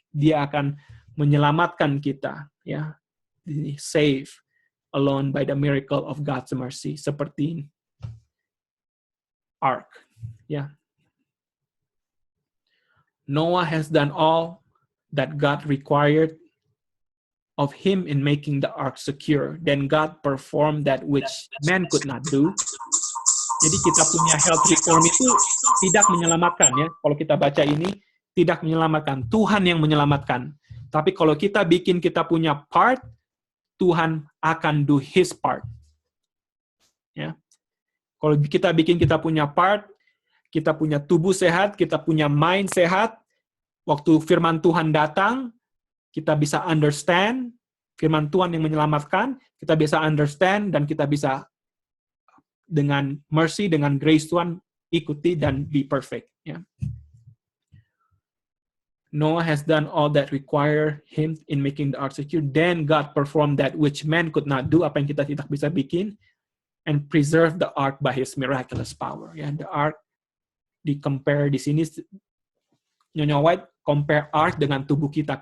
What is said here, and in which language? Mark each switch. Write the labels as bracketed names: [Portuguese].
[Indonesian] Dia akan menyelamatkan kita, ya, [English] save alone by the miracle of God's mercy, [Indonesian] seperti ark, ya. [English] Noah has done all that God required of him in making the ark secure. Then God performed that which man could not do. [Indonesian] Jadi kita punya health reform itu tidak menyelamatkan, ya. Kalau kita baca ini, tidak menyelamatkan. Tuhan yang menyelamatkan. Tapi kalau kita bikin kita punya part, Tuhan akan [English] do His part. [Indonesian] Ya. Kalau kita bikin kita punya part, kita punya tubuh sehat, kita punya mind sehat, waktu firman Tuhan datang, kita bisa understand, firman Tuhan yang menyelamatkan, kita bisa understand, dan kita bisa dengan mercy, dengan grace Tuhan, ikuti dan [English] be perfect. [Indonesian] Ya. [English] Noah has done all that require him in making the ark secure. Then God performed that which man could not do, [Indonesian] apa yang kita tidak bisa bikin, [English] and preserve the ark by His miraculous power. [Indonesian] Ya, the ark di-compare di sini, Nyonya White compare ark dengan tubuh kita.